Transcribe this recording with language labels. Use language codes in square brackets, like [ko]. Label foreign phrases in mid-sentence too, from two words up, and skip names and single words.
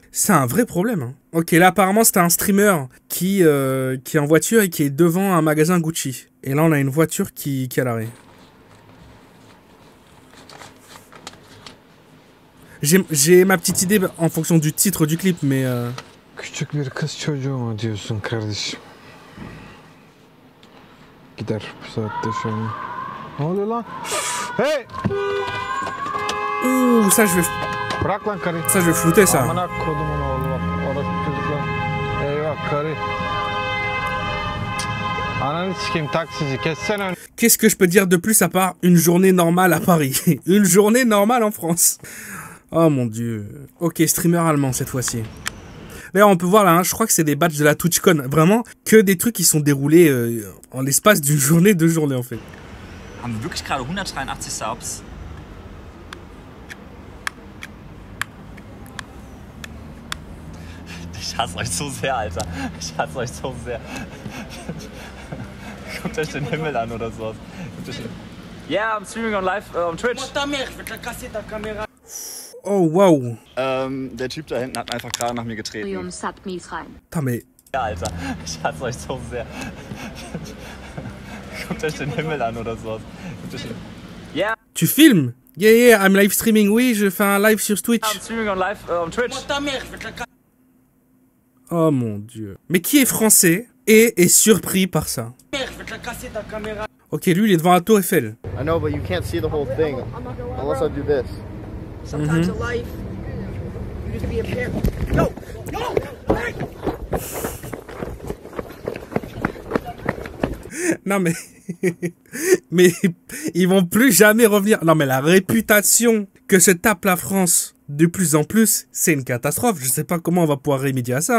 [fr] C'est un vrai problème. Hein. Ok, là apparemment c'était un streamer qui est en voiture et qui est devant un magasin Gucci. Et là on a une voiture qui est à l'arrêt. J'ai ma petite idée en fonction du titre du clip, mais... [tr] Küçük bir kız çocuğu mu diyorsun kardeşim? Gider bu saatte şöyle. Ne oluyor lan? Hey! [fr] Ouh, ça je vais... [tr] Bırak lan karıyı. [fr] Ça je vais flouter ça. [tr] Amına kodumun oğlu bak. Orası çocuklar. Eyvah karı. Ananı sikeyim taksici kessene önü. [fr] Qu'est-ce que je peux dire de plus à part une journée normale à Paris? Une journée normale en France. Oh mon dieu. Ok, streamer allemand cette fois-ci. D'ailleurs, on peut voir là, hein, je crois que c'est des badges de la TwitchCon. Vraiment, que des trucs qui sont déroulés en l'espace d'une journée, 2 journées en fait. [de] Haben wir wirklich gerade 183 Subs? Ich hasse euch so sehr, Alter. Ich hasse euch so sehr. Guckt euch den Himmel an oder sowas. [en] Yeah, I'm streaming on live on Twitch. Oh wow. [de] Der Typ da hinten hat einfach gerade nach mir getreten. [fr] Putain mais... [de] Ja, Alter. Ich hasse euch so sehr. Guckt euch den Himmel an oder sowas. [en] Yeah. [fr] Tu filmes? [en] Yeah, yeah, I'm live streaming. [fr] Oui, je fais un live sur Twitch. [en] I'm streaming on live on Twitch. Oh mon dieu. [fr] Mais qui est français et est surpris par ça? Ok, lui, il est devant la tour Eiffel. [en] I know, but you can't see the whole thing unless I do this. Sometimes in life, you need to be a parent. No! No! [fr] Non mais... mais ils vont plus jamais revenir. Non mais la réputation que se tape la France de plus en plus, c'est une catastrophe. Je sais pas comment on va pouvoir remédier à ça.